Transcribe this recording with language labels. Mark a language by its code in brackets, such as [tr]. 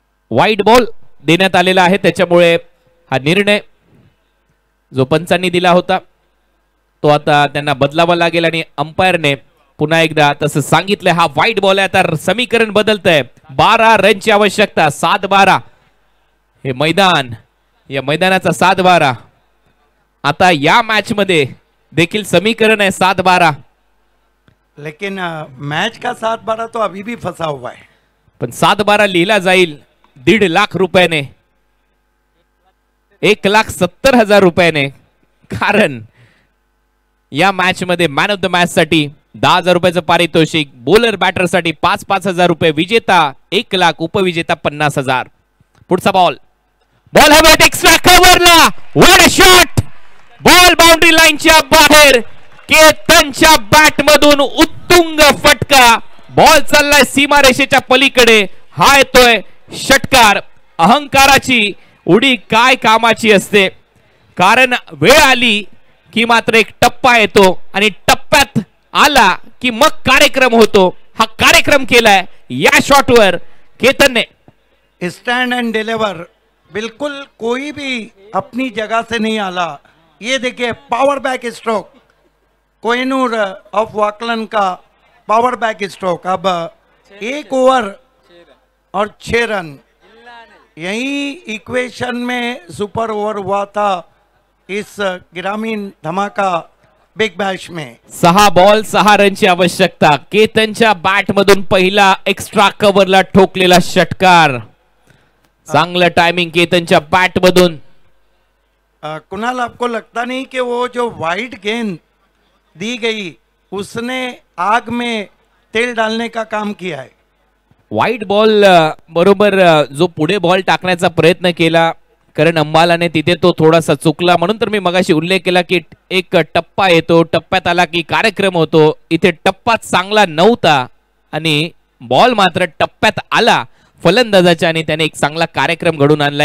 [mr] वाईट बॉल देण्यात आलेला आहे. त्याच्यामुळे हा निर्णय जो पंचांनी दिला होता तो आता त्यांना बदलावा लागेल आणि अंपायरने पुन्हा एकदा तसं सांगितलंय हा वाईट बॉल आहे. आता समीकरण बदलतंय. 12 रनची आवश्यकता. 7-12 हे मैदान, या मैदानाचा 7-12. आता या मॅच मध्ये देखील समीकरण आहे 7-12. [hi] लेकिन मैच का 7-12 तो अभी भी फंसा हुआ है. [mr] पण 7-12 लिहिला जाईल 1.5 लाख रुपयाने, 1,70,000 रुपयाने. कारण या मॅच मध्ये मॅन ऑफ द मॅच साठी 10,000 रुपयाचं पारितोषिक, बॉलर बॅटर साठी 5,000 रुपये, विजेता 1 लाख, उपविजेता 50,000. पुढचा बॉल, बॉल हवेत extra कव्हरला. [en] What a shot. [mr] Ball boundary लाईनच्या बाहेर. केतनच्या बॅट मधून उत्तुंग फटका. बॉल चाललाय सीमारेषेच्या पलीकडे. हा येतोय षटकार. अहंकाराची उडी काय कामाची असते. कारण वेळ आली की मात्र एक टप्पा येतो आणि टप्प्यात आला की मग कार्यक्रम होतो. हा कार्यक्रम केलाय या शॉटवर केतनने. [en] Stand and deliver. [hi] बिल्कुल कोई भी अपनी जगह से नहीं आला. ये देखिए power back stroke. Kohinoor of वाकलन का पावर बैक स्ट्रोक. अब 1 ओवर और 6 रन. यही इक्वेशन में सुपर ओवर हुआ था इस ग्रामीण धमाका बिग बॅश में. [mr] 6 बॉल 6 रनची आवश्यकता. केतनच्या बॅट मधून पहिला एक्स्ट्रा कव्हरला ठोकलेला षटकार. चांगलं टायमिंग केतनच्या बॅट मधून. [hi] कुणाल, आपको लगता नहीं कि वो जो वाइड गेंद दी गई उसने आग में तेल डालने का काम किया है. [mr] वाईट बॉल बरोबर जो पुढे बॉल टाकण्याचा प्रयत्न केला कारण अंबालाने, तिथे तो थोडासा चुकला. म्हणून तर मी मगाशी उल्लेख केला की एक टप्पा येतो, टप्प्यात आला की कार्यक्रम होतो. इथे टप्पा चांगला नव्हता आणि बॉल मात्र टप्प्यात आला फलंदाजाच्या आणि त्याने एक चांगला कार्यक्रम घडून आणला.